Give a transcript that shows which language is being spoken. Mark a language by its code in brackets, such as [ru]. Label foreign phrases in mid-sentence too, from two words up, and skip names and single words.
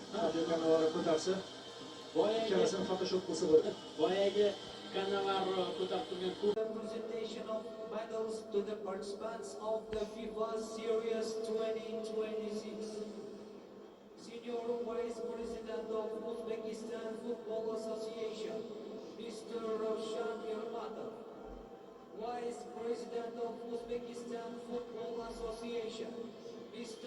[uz] Fabio Cannavaro ko'tarsa, ikkalasini Photoshop qilsa bo'ladi. boyagi Cannavaro ko'tarib turgan [en] Presentation of medals to the participants of the FIFA Series 2026. Senior Vice President of Uzbekistan Football Association, Mr. Ravshan Ermatov. Vice President of Uzbekistan Football Association, Mr.